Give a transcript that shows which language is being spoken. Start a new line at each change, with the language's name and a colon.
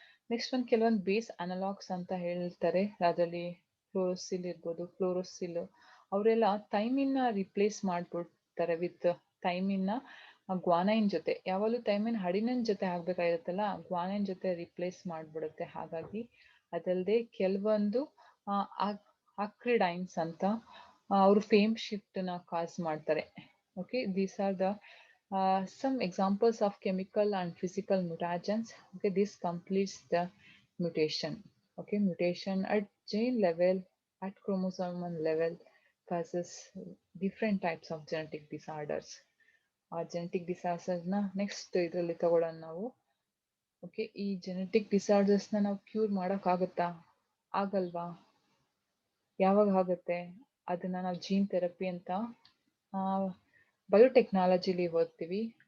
Kannada: Next ಒಂದು ಕೆಲವೊಂದು base ಅನಲಾಗ್ಸ್ ಅಂತ ಹೇಳ್ತಾರೆ. ಅದರಲ್ಲಿ ಫ್ಲೋರೋಸಿಲ್ ಇರ್ಬೋದು, ಫ್ಲೋರೋಸಿಲ್ ಅವರೆಲ್ಲ ಥೈಮಿನ್ನ ರಿಪ್ಲೇಸ್ ಮಾಡಿಬಿಡ್ತಾರೆ ವಿತ್ ಥೈಮಿನ್ನ ಗ್ವಾನೈನ್ ಜೊತೆ. ಯಾವಾಗಲೂ ಥೈಮಿನ್ ಅಡಿನಿನ್ ಜೊತೆ ಆಗಬೇಕಾಗಿರುತ್ತಲ್ಲ, ಗ್ವಾನೈನ್ ಜೊತೆ ರಿಪ್ಲೇಸ್ ಮಾಡಿಬಿಡುತ್ತೆ. ಹಾಗಾಗಿ ಅದಲ್ಲದೆ ಕೆಲವೊಂದು ಆಕ್ರಿಡೈನ್ಸ್ ಅಂತ ಅವರು ಫೇಮ್ ಶಿಫ್ಟನ್ನ ಕಾಸ್ ಮಾಡ್ತಾರೆ.
English: Okay, these are the some examples of chemical and physical mutagens. Okay, this completes the mutation. Okay, mutation at gene level, at chromosomal level causes different types of genetic disorders.
Kannada: ಆ genetic ಡಿಸಾರ್ಡರ್ಸ್ನ next ಇದರಲ್ಲಿ ತಗೊಳ್ಳೋಣ ನಾವು. Okay, ಈ genetic ಡಿಸಾರ್ಡರ್ಸ್ನ ನಾವು cure ಮಾಡೋಕ್ಕಾಗುತ್ತಾ, ಆಗಲ್ವಾ, ಯಾವಾಗ ಆಗುತ್ತೆ, ಅದನ್ನ ನಾವು ಜೀನ್ ಥೆರಪಿ ಅಂತ ಬಯೋಟೆಕ್ನಾಲಜಿಲಿ ಓದ್ತೀವಿ.